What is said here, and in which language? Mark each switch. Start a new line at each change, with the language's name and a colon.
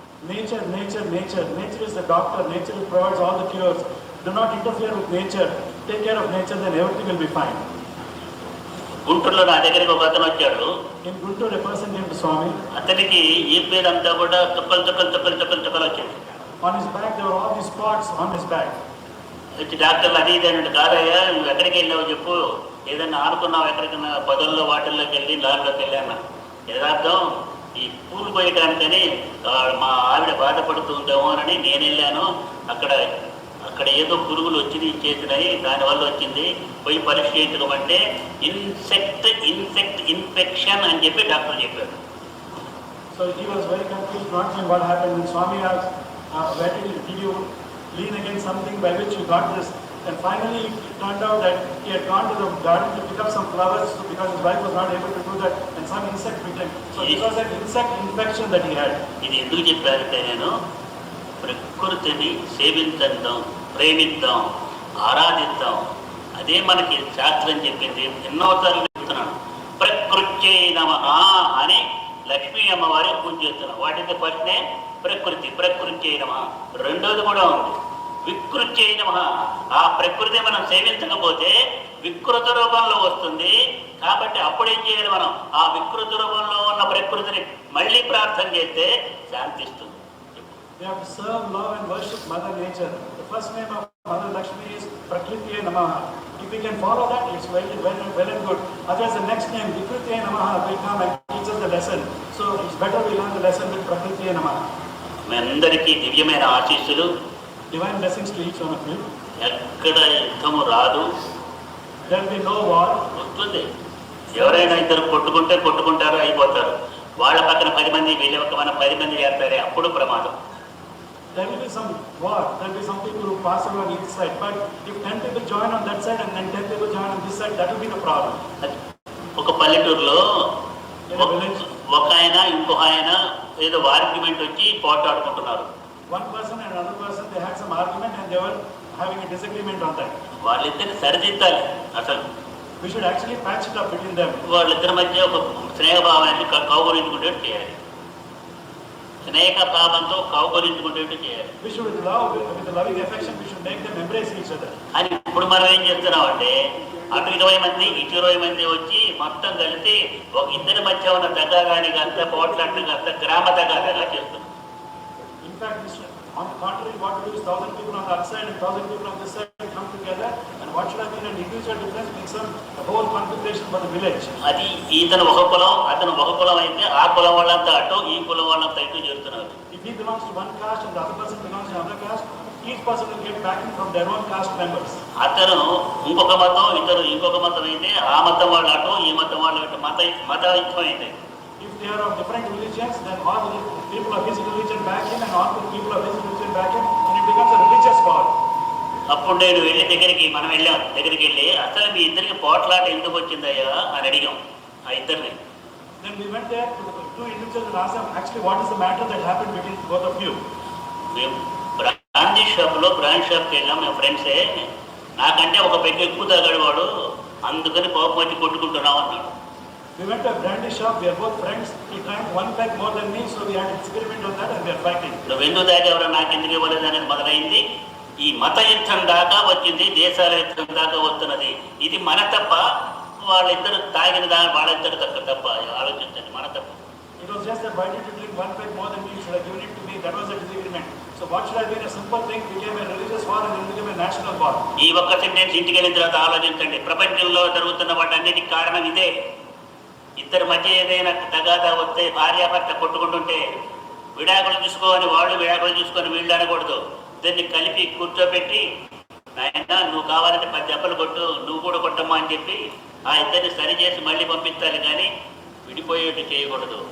English: Nature, nature, nature. Nature is the doctor. Nature provides all the cures. Do not interfere with nature. Take care of nature, then everything will be fine.
Telugu: గుంటూరులో నా దగ్గరికి ఒక అతను వచ్చాడు.
English: In Guntur, a person came to Swami.
Telugu: అతనికి ఈ పేరు అంతా కూడా చుక్కలు చుక్కలు చుక్కలు చుక్కలు చుక్కలు వచ్చింది.
English: On his back, there were all these spots on his back.
Telugu: వచ్చి డాక్టర్లు అది ఇది అన్నట్టు, కాదయ్యా నువ్వు ఎక్కడికి వెళ్ళావు చెప్పు, ఏదన్నా ఆడుకున్నావు ఎక్కడికన్నా, పదుల్లో వాటిల్లోకి వెళ్ళి దారిలోకి వెళ్ళాను. యథార్థం ఈ పూలు పోయటానికని మా ఆవిడ బాధపడుతూ ఉంటాము అని నేను వెళ్ళాను. అక్కడ ఏదో పురుగులు వచ్చి చేసినాయి, దానివల్ల వచ్చింది, పోయి పరీక్ష చేయించుకోమంటే ఇన్సెక్ట్ ఇన్ఫెక్షన్ అని చెప్పి డాక్టర్ చెప్పారు.
English: So he was very confused, not knowing what happened. When Swami asked, where did you lean against something by which you got this? And finally it turned out that he had gone to the garden to pick up some flowers because his wife was not able to do that, and some insect bit him. So it was an insect infection that he had.
Telugu: ఇది ఎందుకు చెప్పారంటే, నేను ప్రకృతిని సేవించడం, ప్రేమిద్దాం, ఆరాధిద్దాం, అదే మనకి శాస్త్రం చెప్పింది. ఎన్నోసార్లు చెప్తున్నాను, ప్రకృత్యై నమః అని లక్ష్మీ అమ్మవారి పూజ చేస్తున్నాం. వాటితో ఫస్ట్నే ప్రకృతి ప్రకృత్యై నమః. రెండోది కూడా ఉంది, వికృత్యై నమః. ఆ ప్రకృతి మనం సేవించకపోతే వికృత రూపంలో వస్తుంది. కాబట్టి అప్పుడేం చేయాలి మనం? ఆ వికృత రూపంలో ఉన్న ప్రకృతిని మళ్ళీ ప్రార్థన చేస్తే శాంతిస్తుంది.
English: We have to serve, love and worship Mother Nature. The first name of Mother Lakshmi is Prakriti Namaha. If we can follow that, it's well and good. Otherwise, the next name, Vikriti Namaha, will come and teach us the lesson. So it's better we learn the lesson with Prakriti Namaha.
Telugu: మీ అందరికీ దివ్యమైన ఆశీస్సులు.
English: Divine blessings to each one of you.
Telugu: ఎక్కడ యుద్ధము రాదు,
English: There will be no war.
Telugu: వస్తుంది. ఎవరైనా ఇద్దరు కొట్టుకుంటారు, అయిపోతారు. వాళ్ళ పక్కన 10 మంది, వీళ్ళ పక్క మనం 10 మంది చేస్తారే, అప్పుడు ప్రమాదం.
English: There will be some war. There will be some people who pass over on each side. But if 10 people join on that side and then 10 people join on this side, that will be the problem.
Telugu: ఒక పల్లెటూరులో
English: In a village,
Telugu: ఒక ఆయన ఇంకొక ఆయన ఏదో argument వచ్చి పోటాడుకుంటున్నారు.
English: one person and another person, they had some argument and they were having a disagreement on that.
Telugu: వాళ్ళిద్దరిని సరిదిద్దాలి. అసలు
English: We should actually patch it up between them.
Telugu: వాళ్ళిద్దరి మధ్య ఒక స్నేహభావాన్ని కౌగలించుకునేట్టు చేయాలి. స్నేహభావంతో కౌగలించుకునేట్టు చేయాలి.
English: We should with love, with the loving affection, we should make them embrace each other.
Telugu: అని ఇప్పుడు మనం ఏం చేస్తున్నామంటే అటు 20 మంది ఇటు 20 మంది వచ్చి మొత్తం కలిసి ఒక ఇద్దరి మధ్య ఉన్న తగాదానికి అంత పోట్లాటకి అంత గ్రామ తగాదాగా చేస్తున్నాం.
English: In fact, we should, on the contrary, what we do is 1,000 people on the other side and 1,000 people on this side come together, and what should have been an individual difference makes them a whole configuration for the village.
Telugu: అది ఇతను ఒక కులం అతను ఒక కులం అయితే ఆ కులం వాళ్ళంతా అటు ఈ కులం వాళ్ళంతా ఇటు చేస్తున్నారు.
English: If he belongs to one caste and the other person belongs to another caste, each person will get backing from their own caste members.
Telugu: అతను ఇంకొక మతం ఇతను ఇంకొక మతం అయితే ఆ మతం వాళ్ళు అటు ఈ మతం వాళ్ళు ఇటు మతయుద్ధం అయితే.
English: If they are of different religions, then all the people of his religion back him and all the people of his religion back him, and it becomes a religious war.
Telugu: అప్పుడు నేను మనం వెళ్ళాం దగ్గరికి వెళ్ళి అసలు మీ ఇద్దరికి పోట్లాట ఎందుకు వచ్చిందయ్యా అని అడిగాం ఆ ఇద్దరిని.
English: Then we went there to the two individuals and asked them, actually, what is the matter that happened between both of you?
Telugu: మేము బ్రాండీ షాప్కి వెళ్ళాం, మేము ఫ్రెండ్సే. నాకంటే ఒక పెద్ద ఎక్కువ తాగాడు వాడు, అందుకని కోపం వచ్చి కొట్టుకుంటున్నాం అన్నాడు.
English: We went to a brandy shop, we are both friends, he drank one pack more than me, so we had a disagreement on that and we are fighting.
Telugu: నువ్వు ఎందుకు తాగేవరా, నాకు ఎందుకు ఇవ్వలేదు అనేది మొదలైంది. ఈ మత యుద్ధం దాకా వచ్చింది, దేశాల యుద్ధం దాకా వస్తున్నది. ఇది మన తప్ప, వాళ్ళిద్దరు తాగిన వాళ్ళిద్దరు తప్ప ఆలోచించండి, మన తప్ప.
English: It was just that why did you drink one pack more than me, you should have given it to me, that was a disagreement. So what should have been a simple thing became a religious war and then became a national war.
Telugu: ఈ ఒక్క sentence ఇంటికి వెళ్ళిన తర్వాత ఆలోచించండి. ప్రపంచంలో జరుగుతున్న వాటన్నిటికి కారణం ఇదే. ఇద్దరి మధ్య ఏదైనా తగాదా వస్తే, భార్యాభర్త కొట్టుకుంటుంటే విడాకులు తీసుకోని వాళ్ళు, విడాకులు తీసుకొని వీళ్ళు అనకూడదు. ఇద్దరిని కలిపి కూర్చోబెట్టి, నాయన నువ్వు కావాలంటే 10 దెబ్బలు కొట్టు, నువ్వు కూడా కొట్టమ్మా అని చెప్పి ఆ ఇద్దరిని సరి చేసి మళ్ళీ పంపించాలి, కానీ విడిపోయేట్టు చేయకూడదు.